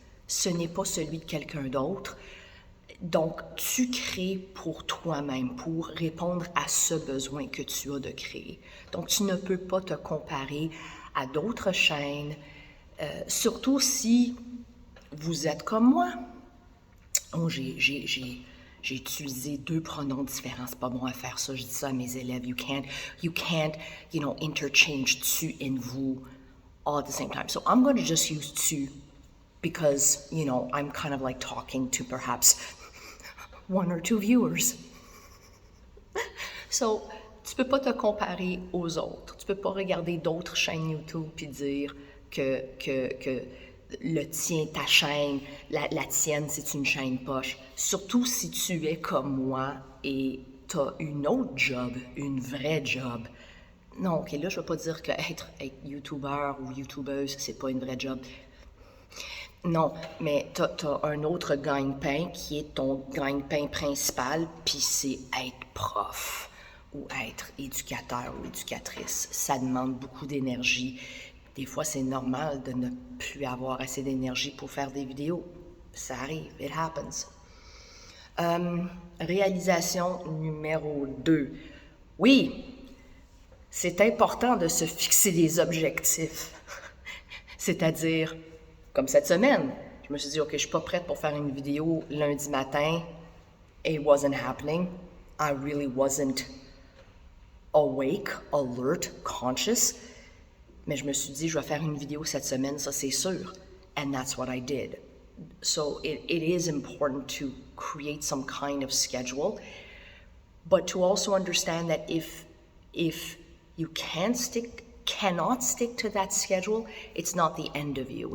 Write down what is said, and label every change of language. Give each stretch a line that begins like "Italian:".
French: Ce n'est pas celui de quelqu'un d'autre. Donc, tu crées pour toi-même, pour répondre à ce besoin que tu as de créer. Donc, tu ne peux pas te comparer à d'autres chaînes, surtout si vous êtes comme moi. Oh, j'ai utilisé 2 pronoms différents, c'est pas bon à faire ça. Je dis ça à mes élèves.
English: You can't, interchange tu and vous all at the same time. So I'm going to just use tu because, I'm kind of like talking to perhaps 1 or 2 viewers.
French: So, tu peux pas te comparer aux autres. Tu peux pas regarder d'autres chaînes YouTube puis dire que le tien, ta chaîne, la tienne, c'est une chaîne poche. Surtout si tu es comme moi et tu as une autre job, une vraie job. Non, OK, là, je veux pas dire que être YouTuber ou YouTubeuse, c'est pas une vraie job. Non, mais t'as un autre gagne-pain qui est ton gagne-pain principal, puis c'est être prof ou être éducateur ou éducatrice. Ça demande beaucoup d'énergie. Des fois, c'est normal de ne plus avoir assez d'énergie pour faire des vidéos. Ça arrive,
English: it happens.
French: Réalisation numéro 2. Oui, c'est important de se fixer des objectifs. C'est-à-dire, comme cette semaine, je me suis dit, OK, je suis pas prête pour faire une vidéo lundi matin.
English: It wasn't happening. I really wasn't awake, alert, conscious.
French: Mais je me suis dit, je vais faire une vidéo cette semaine, ça c'est sûr.
English: And that's what I did. So it is important to create some kind of schedule, but to also understand that if you cannot stick to that schedule, it's not the end of you.